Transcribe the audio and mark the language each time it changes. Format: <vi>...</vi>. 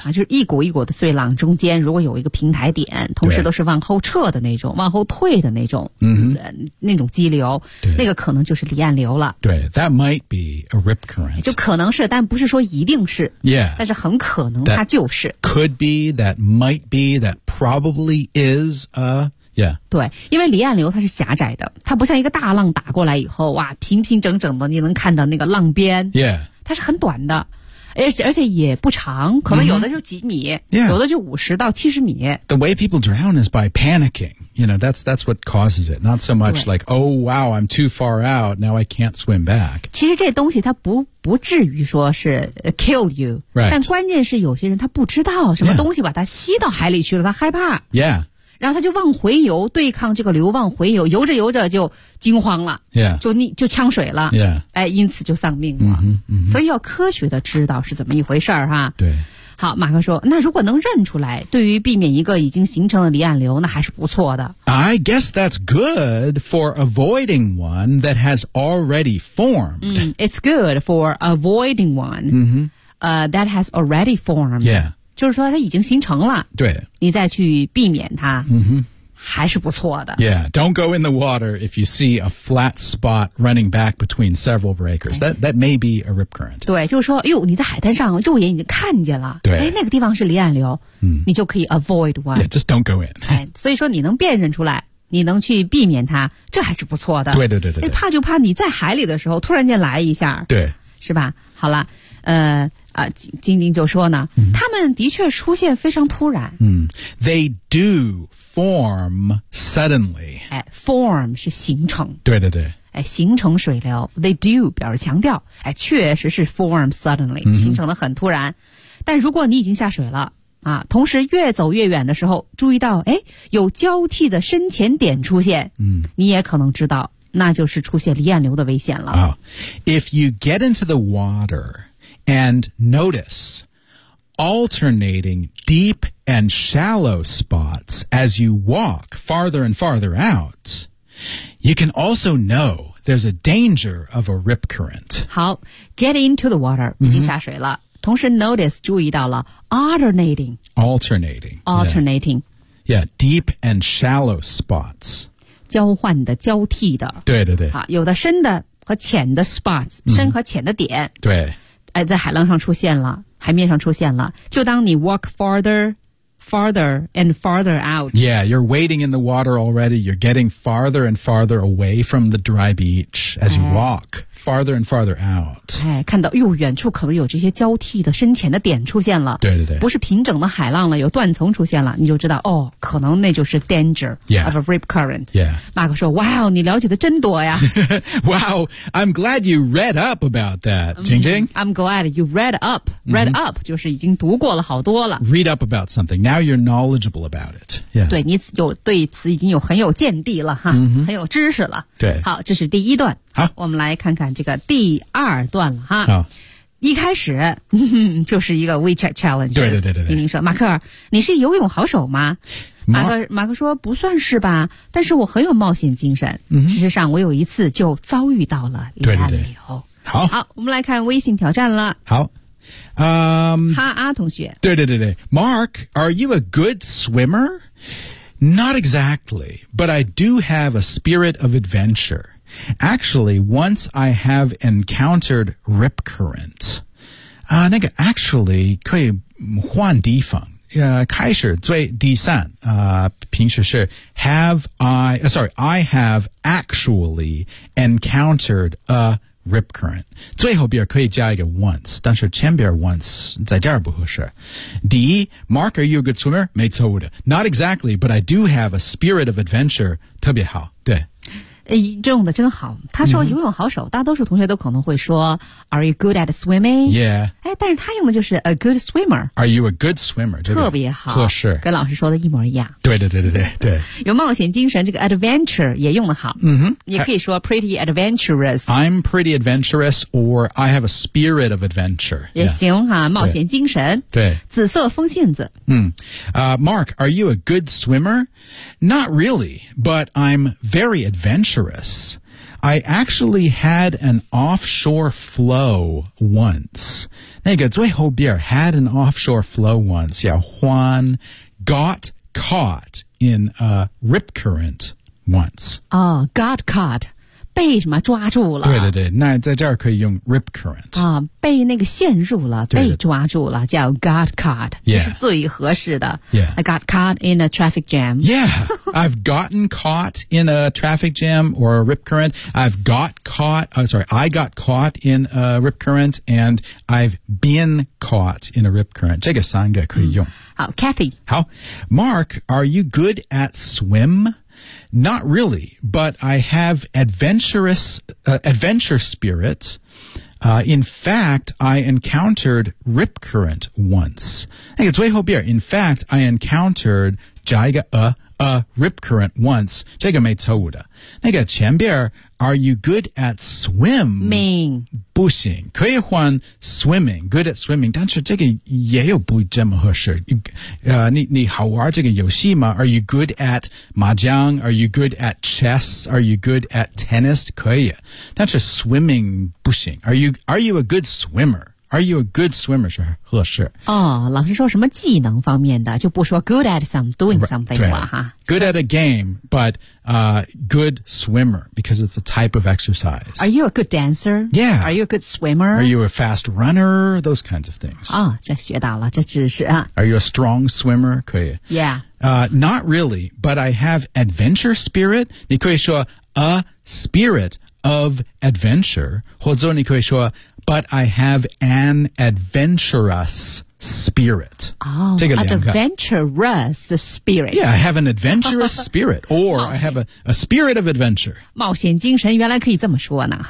<zh>啊、就是一股一股的碎浪中间如果有一个平台点，同时都是往后撤的那种，往后退的那种、那种激流，那个可能就是离岸流了。对，</zh> <en>that might be a rip current，</en> <zh>就可能是，但不是说一定是、</zh> <en>yeah.</en> <zh>但是很可能它就是</zh> <en>that could be, that might be, that probably is a、yeah.</en> <zh>对，因为离岸流它是狭窄的，它不像一个大浪打过来以后哇，平平整整的你能看到那个浪边、</zh> <en>yeah.</en> <zh>它是很短的，而且也不长，可能有的就几米、</zh> <en>yeah.</en> <zh>有的就50到70米。</zh> <en>The way people drown is by panicking. You know, that's what causes it. Not so much like, oh wow, I'm too far out, now I can't swim back.</en> <zh>其实这东西它不至于说是</zh> <en>kill you、 right.</en> <zh>但关键是有些人他不知道什么东西把他吸到海里去了，他害怕、</zh> <en>yeah.</en> <zh>然后他就往回游，对抗这个流往回游，游着游着就惊慌了、</zh> <en>yeah.</en> <zh>就呛水了、</zh> <en>yeah.</en> <zh>哎、因此就丧命了、 mm-hmm, mm-hmm. 所以要科学的知道是怎么一回事儿哈。对，好，马克说，那如果能认出来，对于避免一个已经形成的离岸流，那还是不错的。</zh> <en>I guess that's good for avoiding one that has already formed、 mm, It's good for avoiding one、 mm-hmm. That has already formed、 yeah.</en> <zh>就是说它已经形成了，对，你再去避免它、 mm-hmm. 还是不错的。</zh> <en>Yeah, don't go in the water if you see a flat spot running back between several breakers. That may be a rip current.</en> <zh>对，就是说哟，你在海滩上肉眼已经看见了，对，那个地方是离岸流、 mm-hmm. 你就可以</zh> <en>avoid one. Yeah, just don't go in.</en> <zh>所以说你能辨认出来，你能去避免它，这还是不错的。对对对 对, 对，怕就怕你在海里的时候突然间来一下，对，是吧。好了，金丁就说呢、嗯、他们的确出现非常突然。</zh> <en>嗯， They do form suddenly.</en> <zh>Form 是形成。对对对。形成水流。 They do 表示强调。确实是</zh> <en>form suddenly,、嗯、</en> <zh>形成的很突然。但如果你已经下水了啊，同时越走越远的时候注意到有交替的深浅点出现。嗯，你也可能知道那就是出现离岸流的危险了。</zh> <en>Oh, if you get into the water,And notice alternating deep and shallow spots as you walk farther and farther out, you can also know there's a danger of a rip current. 好， get into the water,、 mm-hmm.</en> <zh>已经下水了。同时</zh> <en>notice,</en> <zh>注意到了 alternating.</zh> <en>Alternating. Alternating. Yeah. Yeah, deep and shallow spots.</en> <zh>交换的，交替的。对对对。好，有的深的和浅的</zh> <en>spots,、 mm-hmm.</en> <zh>深和浅的点。对。在海浪上出现了，海面上出现了，就当你</zh> <en>walk farther, farther and farther out. Yeah, you're wading in the water already. You're getting farther and farther away from the dry beach as you walk farther and farther out.</en> <zh>看到远处可能有这些交替的深浅的点出现了。对对对，不是平整的海浪了，有断层出现了，你就知道可能那就是</zh> <en>danger、 yeah. of a rip current. Yeah,</en> <zh>马克说 ，</zh> <en>Wow,</en> <zh>你了解的真多呀。</zh> <en>Wow, I'm glad you read up about that,</en> <zh>晶晶。</zh> <en>I'm glad you read up. Read、mm-hmm.</en> <zh>up 就是已经读过了，好多了。</zh> <en>Read up about something. Now you're knowledgeable about it. Yeah,</en> <zh>对，你有对此已经有很有见地了哈， mm-hmm. 很有知识了。对，好，这是第一段。好，我们来看看这个第二段了哈。好，一开始就是一个</zh> <en>WeChat challenge。</en> <zh>对对对对，丁丁说：“马克，你是游泳好手吗？” 马克说：“不算是吧，但是我很有冒险精神。嗯、事实上，我有一次就遭遇到了离岸流。” 好，好，我们来看微信挑战了。好，哈阿同学。</zh> <en>对对对对 ，Mark， are you a good swimmer？ Not exactly， but I do have a spirit of adventure。 Actually, once I have encountered rip current,</en> <zh>那个 actually 可以换地方。开始最第三，平时是</zh> <en>I have actually encountered a rip current.</en> <zh>最后边可以加一个</zh> <en>once,</en> <zh>但是前边 once 在这儿不合适。</zh> <en>第一 ，Mark, are you a good swimmer?</en> <zh>没错的</zh> <en>，Not exactly, but I do have a spirit of adventure.</en> <zh>特别好，对。这种的真好，他说游泳好手、 mm-hmm. 大多数同学都可能会说</zh> <en>Are you good at swimming? Yeah、</en> <zh>但是他用的就是 A good swimmer.</zh> <en>Are you a good swimmer?</en> <zh>特别好，特是跟老师说的一模一样。对对对对对对，有冒险精神，这个</zh> <en>adventure</en> <zh>也用的好、 mm-hmm. 也可以说</zh> <en>pretty adventurous. I'm pretty adventurous or I have a spirit of adventure.</en> <zh>也行、</zh> <en>yeah.</en> <zh>啊、冒险精神。对紫色风信子、</zh> <en>Mark, are you a good swimmer? Not really, but I'm very adventurous. I actually had an offshore flow once.</en> <zh>那个最后边</zh> <en>had an offshore flow once. Yeah, Juan got caught in a rip current once. Oh, got caught.</en> <zh>被什么抓住了，对对对，那在这儿可以用</zh> <en>rip current、</en> <zh>啊、被那个陷入了，对对被抓住了，叫</zh> <en>got caught、 yeah.</en> <zh>这是最合适的、</zh> <en>yeah. I got caught in a traffic jam. Yeah, I've gotten caught in a traffic jam or a rip current. I've got caught、oh, sorry, I got caught in a rip current. And I've been caught in a rip current.</en> <zh>这个三个可以用、嗯、好</zh> <en>Kathy 好 Mark, are you good at swim? Not really, but I have adventure spirit. In fact, I encountered rip current once.</en> <zh>那个最后边</zh> <en>in fact, I encountered</en> <zh>加一个</zh> <en>a rip current once.</en> <zh>这个没错误的。那个前边</zh> <en>are you good at swimming?</en> <zh>不行，可以换</zh> <en>swimming, good at swimming.</en> <zh>但是这个也有不这么合适。你好玩这个游戏吗？</zh> <en>Are you good at</en> <zh>麻将？</zh> <en>Are you good at chess? Are you good at tennis?</en> <zh>可以。但是</zh> <en>swimming</en> <zh>不行。</zh> <en>Are you a good swimmer? Are you a good swimmer?</en> <zh>是合适。哦，老师说什么技能方面的，就不说</zh> <en>good at some, doing something</en> <zh>了哈。</zh> <en>Good at a game, but, good swimmer, because it's a type of exercise. Are you a good dancer? Yeah. Are you a good swimmer? Are you a fast runner? Those kinds of things.</en> <zh>哦，这学到了，这知识啊。</zh> <en>Are you a strong swimmer?</en> <zh>可以。</zh> <en>Yeah. Not really, but I have adventure spirit.</en> <zh>你可以说</zh> <en>a spirit of adventure,</en> <zh>或者你可以说</zh> <en>But I have an adventurous spirit. Oh, adventurous spirit. Yeah, I have an adventurous spirit. Or I have a spirit of adventure.</en> <zh>冒险精神原来可以这么说呢。</zh>